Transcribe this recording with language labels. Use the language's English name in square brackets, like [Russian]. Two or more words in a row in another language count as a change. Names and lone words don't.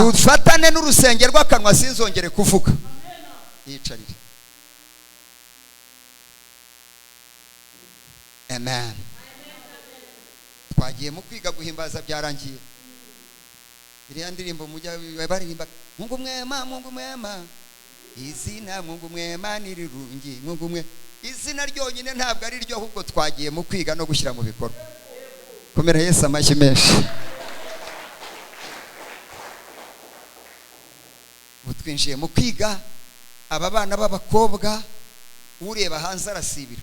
[Kinyarwanda] Rufatane n'urusenge rw'akanwa sinzongere kuvuga. Yicarire. Amen. Twagiye mu kwiga guhimbaza byarangiye. Iriya ndirimbo mujya baririmba [Swahili] Mungu mwema, Mungu mwema. [Kinyarwanda] Izina [Swahili] Mungu mwema [Kinyarwanda] nirirungi. [Swahili] Mungu mwe. [Kinyarwanda] Izina ryonyine ntabwo ari ryo, ahubwo twagiye mu kwiga no gushyira mu bikorwa. Komera Yesu amashyi menshi. Twinjiye mu kwiga, aba bana b'abakobwa ureba hanze arasibira.